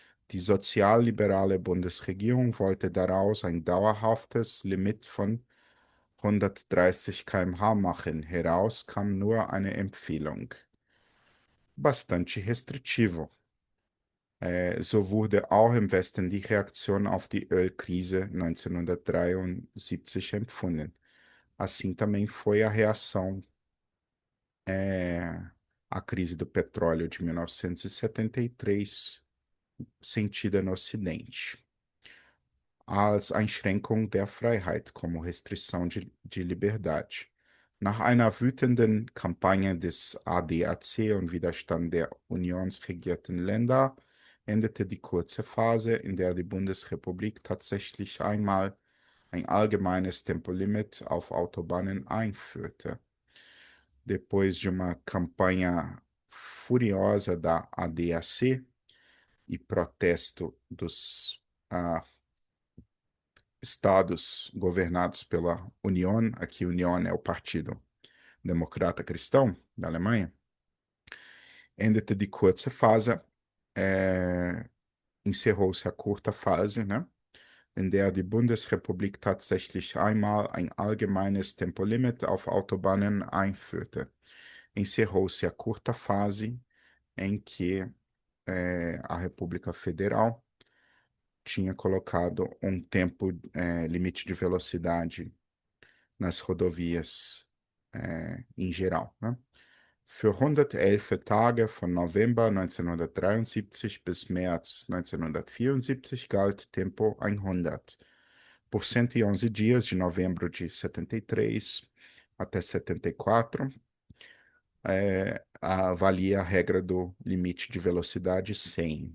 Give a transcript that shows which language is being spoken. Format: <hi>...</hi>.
<de>Die sozialliberale Bundesregierung wollte daraus ein dauerhaftes Limit von 130 km/h machen. Heraus kam nur eine Empfehlung.</de> <pt>Bastante restritivo.</pt> <de>So wurde auch im Westen die Reaktion auf die Ölkrise 1973 empfunden.</de> <pt>Assim também foi a reação à crise do petróleo de 1973, sentida no Ocidente,</pt> <de>als Einschränkung der Freiheit,</de> <pt>como restrição de liberdade.</pt> <de>Nach einer wütenden Kampagne des ADAC und Widerstand der unionsregierten Länder endete die kurze Phase, in der die Bundesrepublik tatsächlich einmal ein allgemeines Tempolimit auf Autobahnen einführte.</de> <pt>Depois de uma campanha furiosa da ADAC e protesto dos estados governados pela União, aqui União é o Partido Democrata Cristão da Alemanha,</pt> <de>endete die kurze Phase,</de> <pt>encerrou-se a curta Phase, né?</pt> <de>In der die Bundesrepublik tatsächlich einmal ein allgemeines Tempolimit auf Autobahnen einführte.</de> <pt>Encerrou-se a curta fase em que a República Federal tinha colocado um tempo limite de velocidade nas rodovias em geral, né?</pt> <de>Für 111 Tage von November 1973 bis März 1974 galt Tempo 100.</de> <pt>Por 111 dias, de novembro de 73 até 74, valia a regra do limite de velocidade 100.</pt>